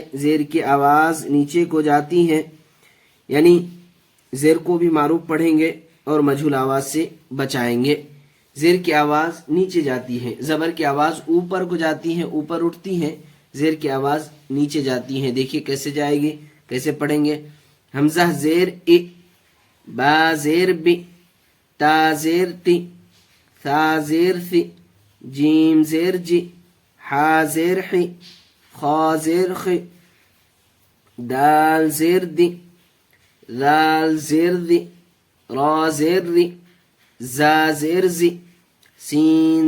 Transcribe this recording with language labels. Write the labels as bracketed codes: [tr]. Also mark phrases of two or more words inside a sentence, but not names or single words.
[ur] زیر کی آواز نیچے کو جاتی ہے، یعنی زیر کو بھی معروف پڑھیں گے اور مجہول آواز سے بچائیں گے۔ زیر کی آواز نیچے جاتی ہے، زبر کی آواز اوپر کو جاتی ہے، اوپر اٹھتی ہے، زیر کی آواز نیچے جاتی ہے۔ دیکھیے کیسے جائے گی، کیسے پڑھیں گے۔ حمزہ زیر ای، با زیر بی، تا زیر تی، ثا زیر ثی، جیم زیر جی، حا زیر حی، خا زیر خی، دال زیر دی، ذال زیر دی، را زیر ری، زا زیر زی، سین